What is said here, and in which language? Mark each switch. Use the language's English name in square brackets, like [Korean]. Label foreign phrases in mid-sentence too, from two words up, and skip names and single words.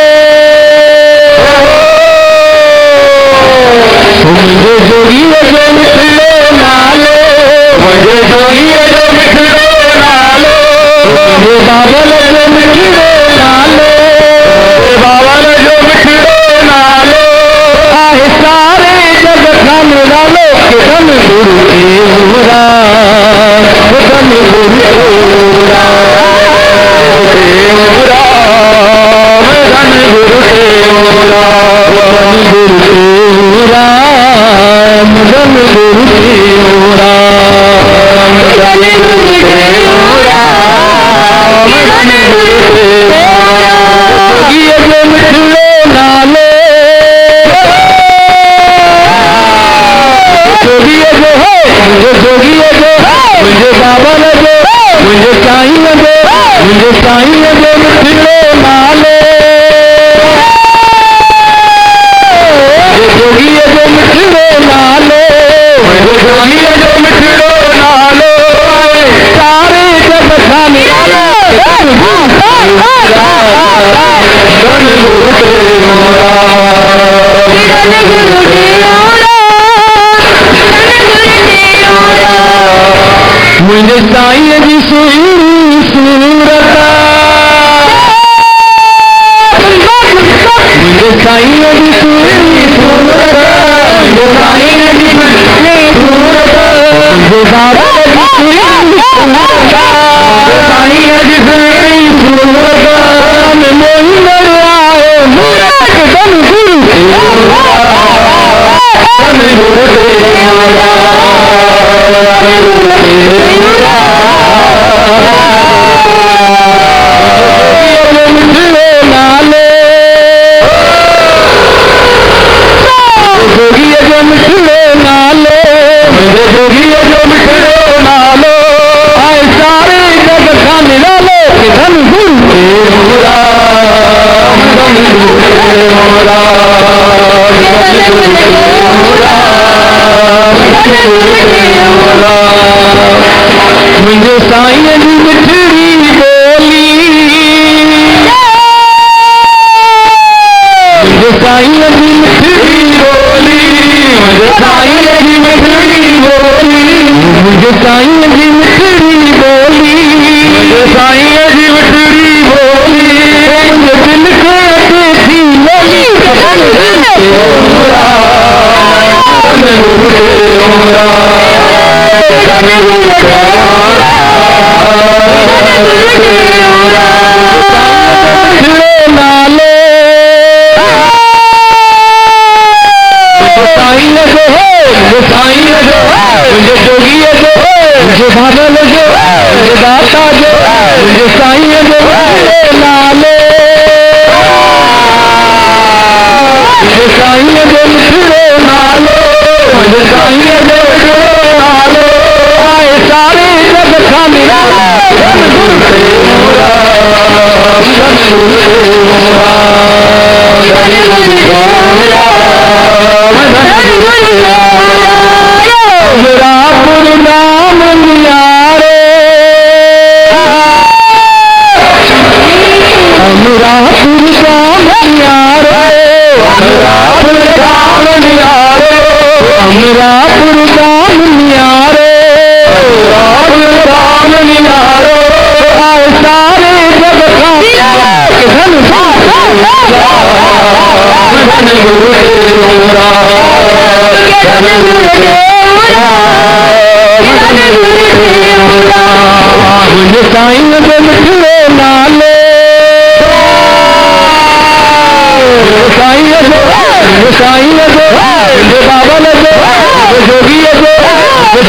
[Sindhi] मुंहिंजे जोगीअ जो मिठड़ो नालो मुंहिंजे जोगीअ जो मिठड़ो नालो मुंहिंजे बाबल जो मिठड़ो नालो बाबल जो मिठड़ो नालो आहे सारे जग खां निरालो धन गुरु देवरा धन गुरु देवरा धन गुरु देवरा धन गुरु देवरा धन गुरु देवरा धन गुरु देवरा धन गुरु देवरा ये जो मिठड़ो नालो जोगीअ जो है मुझे जोगीअ जो मुझे बाबल जो मुझे साईं जो मुझे साईं जो मिठड़ो नालो मुझे जोगीअ जो मिठड़ो नालो मुझे जोगीअ जो मिठड़ो नालो सारे जग खां निरालो धन गुरु देवरा मुझे साईं जी सुहिणी सूरत मुझे साईं जी सुहिणी सूरत मुझे साईं जी सुहिणी सूरत मुझे बाबा जी सुहिणी सूरत साईं जी सुहिणी सूरत में मोहिंदड़ आहे मूरत धन गुरु देवरा धन गुरु देवरा जोगीअ जो मिठड़ो नालो मुंहिंजे जोगीअ जो मिठड़ो नालो आहे सारे जग खां निरालो धन गुरु देवरा धन गुरु देवरा मुझे साईं जी मिठड़ी बोली मुझे साईं जी मिठड़ी बोली मुझे साईं जी मिठड़ी बोली मुझे साईं जी मिठड़ी बोली मुझे साईं जी मिठड़ी बोली मुझे दिल के अटे थी बोली नालो साईं जो मुझे साईं जो मुझे जोगीअ जो मुझे बाबल जो मुझे दाता जो मुझे साईं जो नालो मुझे साईं जो मिठड़ो नालो मुझे साईं जो मिठड़ो नालो आए सारे जग खां निरालो धन गुरु देवरा धन गुरु देवरा धन गुरु देवरा [Hindi] मेरा गुरु नाम नियारे मेरा गुरु नाम नियारे मेरा गुरु नाम नियारे मेरा गुरु नाम नियारे मेरा गुरु नाम नियारे [Sindhi] आए सारे जग खां धन गुरु देवरा धन गुरु देवरा मुझे साईं जो मिठड़ो नालो साईं जो मुझे बाबल जो मुझे जोगीअ जो